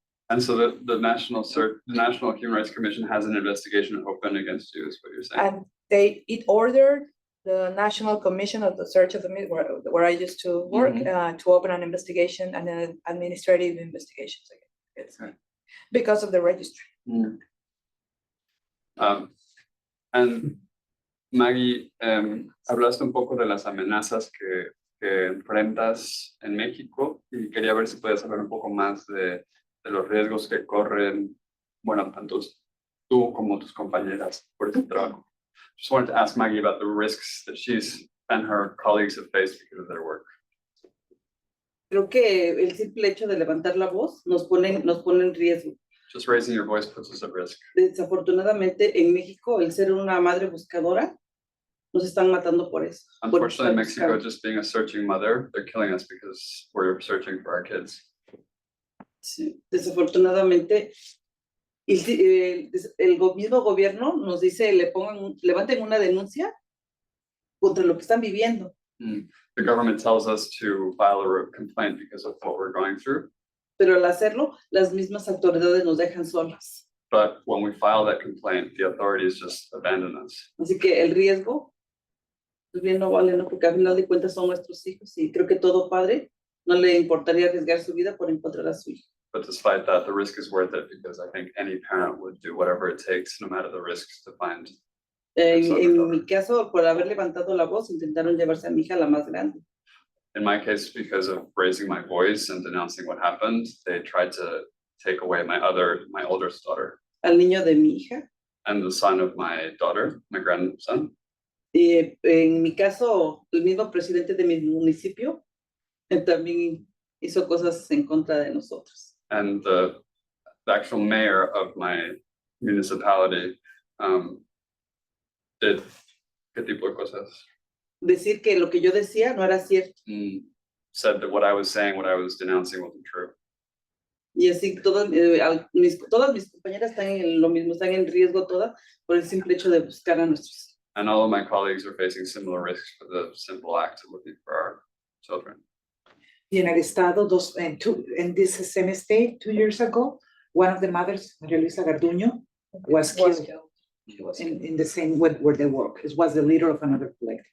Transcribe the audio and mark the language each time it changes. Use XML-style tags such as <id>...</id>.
<en>And so the National Human Rights Commission has an investigation open against you, is what you're saying? And it ordered the National Commission of the Search of the where I used to work to open an investigation and an administrative investigations against me because of the registry.</en> <es>And Maggie, hablaste un poco de las amenazas que enfrentas en México y quería ver si puedes hablar un poco más de los riesgos que corren, bueno, tanto tú como tus compañeras por ese trabajo.</es> <en>Just wanted to ask Maggie about the risks that she's and her colleagues have faced because of their work.</en> <es>Creo que el simple hecho de levantar la voz nos pone en riesgo.</es> <en>Just raising your voice puts us at risk.</en> <es>Desafortunadamente, en México, el ser una madre buscadora, nos están matando por eso.</es> <en>Unfortunately, in Mexico, just being a searching mother, they're killing us because we're searching for our kids.</en> <es>Sí, desafortunadamente, el mismo gobierno nos dice, levanten una denuncia contra lo que están viviendo.</es> <en>The government tells us to file a complaint because of what we're going through.</en> <es>Pero al hacerlo, las mismas autoridades nos dejan solas.</es> <en>But when we file that complaint, the authorities just abandon us.</en> <es>Así que el riesgo, pues bien no vale, ¿no? Porque al final de cuentas son nuestros hijos y creo que todo padre no le importaría arriesgar su vida por encontrar a su hijo.</es> <en>But despite that, the risk is worth it because I think any parent would do whatever it takes, no matter the risks, to find.</en> <es>En mi caso, por haber levantado la voz, intentaron llevarse a mi hija, la más grande.</es> <en>In my case, because of raising my voice and denouncing what happened, they tried to take away my oldest daughter.</en> <es>Al niño de mi hija.</es> <en>And the son of my daughter, my grandson.</en> <es>En mi caso, el mismo presidente de mi municipio también hizo cosas en contra de nosotros.</es> <en>And the actual mayor of my municipality did</en> <es>¿qué tipo de cosas? Decir que lo que yo decía no era cierto.</es> <en>Said that what I was saying, what I was denouncing wasn't true.</en> <es>Y así todas mis compañeras están en lo mismo, están en riesgo todas por el simple hecho de buscar a nuestros.</es> <en>And all of my colleagues are facing similar risks for the simple act of looking for our children.</en> <es>Y en el estado,</es> <en>in this same state, 2 years ago, one of the mothers, Maria Luisa Garduño, was killed. She was in the same where they work. It was the leader of another collective.</en>